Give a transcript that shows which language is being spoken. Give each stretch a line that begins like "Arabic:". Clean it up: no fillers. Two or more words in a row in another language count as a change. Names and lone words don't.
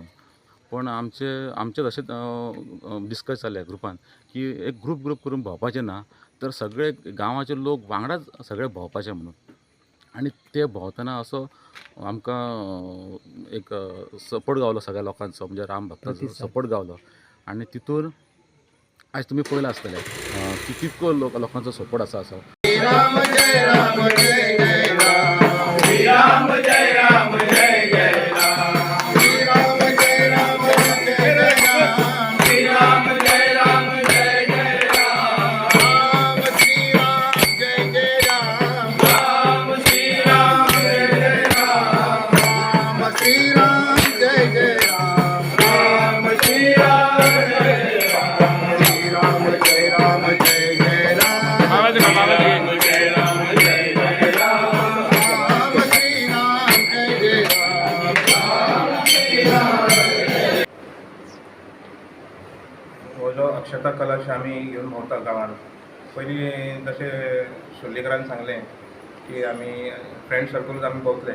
Konkani: पण आमचें अशें डिस्कस जालें ग्रुपान की एक ग्रूप करून भोंवपाचें ना तर सगळे गांवाचे लोक वांगडाच सगळे भोंवपाचें म्हणून. आनी ते भोंवतना असो आमकां एक सपोर्ट गावलो सगळ्या लोकांचो म्हणजे राम भक्ताचो सपोर्ट गावलो. आनी तितून आयज तुमी पळयलां आसतलें की कितको लोकांचो सपोर्ट आसा असो.
Hindi: राम जय राम जय जय राम श्री राम जय राम जय जय राम श्री राम जय राम जय जय राम श्री राम जय राम जय जय राम राम श्री राम जय जय राम राम श्री राम जय जय राम राम श्री राम जय जय राम राम श्री राम जय जय राम श्री राम जय राम जय जय राम आवाज
Konkani: हो जो अक्षता कलश आमी घेवन भोंवता गांवांत पयलीं जशें शोल्लेकरान सांगलें की आमी
English: फ्रेंड सर्कलूच
Konkani: आमी भोंवतले.